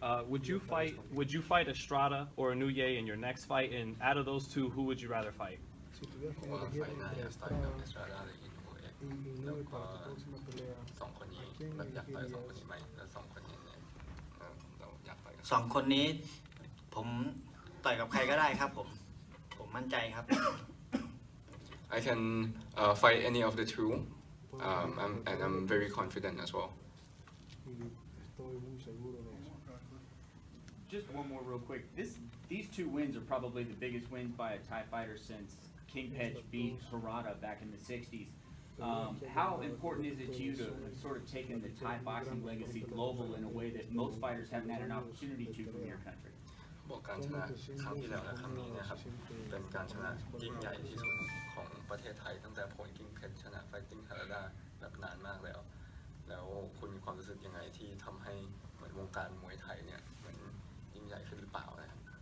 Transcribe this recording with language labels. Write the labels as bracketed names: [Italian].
[English] Would you fight Estrada or Inoue in your next fight? And out of those two, who would you rather fight? [Thai] ผมว่าไฟหน้าอยากต่อยกับเอสตราดาหรืออินโนเอะแล้วก็2 คนนี้แบบอยากต่อย2 คนนี้ไหมแล้ว2 คนนี้เนี่ยเราอยากต่อยกัน 2 คนนี้ผมต่อยกับใครก็ได้ครับผมมั่นใจครับ [English] I can fight any of the two, and I'm very confident as well. Just one more real quick. These 2 wins are probably the biggest wins by a Thai fighter since King Pech beat Harada back in the 60s. How important is it to you to have sort of taken the Thai boxing legacy global in a way that most fighters haven't had an opportunity to from your country? [Thai] บอกการชนะครั้งที่แล้วและครั้งนี้นะครับเป็นการชนะยิ่งใหญ่ที่สุดของประเทศไทยตั้งแต่ผลกิ้งเพชรชนะไฟติ้งฮาราดาแบบนานมากแล้วคุณมีความรู้สึกยังไงที่ทำให้เหมือนวงการมวยไทยเนี่ยเหมือนยิ่งใหญ่ขึ้นหรือเปล่านะครับ